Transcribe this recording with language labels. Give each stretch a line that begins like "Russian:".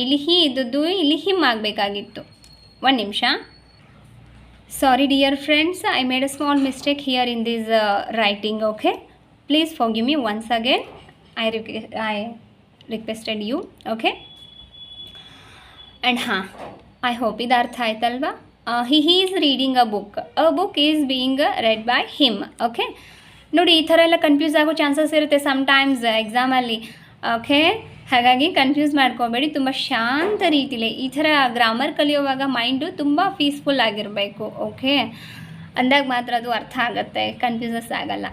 Kannada: ಇಲ್ಲಿ ಹಿ ಇದ್ದದ್ದು ಇಲ್ಲಿ ಹಿಮ್ ಆಗಬೇಕಾಗಿತ್ತು. ಒಂದು ನಿಮಿಷ.
English: Sorry dear friends, I made a small mistake here in this writing. Okay, please forgive me once again. I requested you. Okay, and I hope
Kannada: ಇದು ಅರ್ಥ ಆಯ್ತಲ್ವಾ.
English: he is reading a book. A book is being read by him.
Kannada: Okay, ನೋಡಿ ಈ ಥರ ಎಲ್ಲ confuse ಆಗೋ chances ಇರುತ್ತೆ sometimes ಎಕ್ಸಾಮಲ್ಲಿ. ಓಕೆ, ಹಾಗಾಗಿ ಕನ್ಫ್ಯೂಸ್ ಮಾಡ್ಕೋಬೇಡಿ. ತುಂಬ ಶಾಂತ ರೀತಿಲಿ ಈ ಥರ ಗ್ರಾಮರ್ ಕಲಿಯುವಾಗ ಮೈಂಡು ತುಂಬ ಪೀಸ್ಫುಲ್ ಆಗಿರಬೇಕು. ಓಕೆ, ಅಂದಾಗ ಮಾತ್ರ ಅದು ಅರ್ಥ ಆಗುತ್ತೆ, ಕನ್ಫ್ಯೂಸಸ್ ಆಗಲ್ಲ.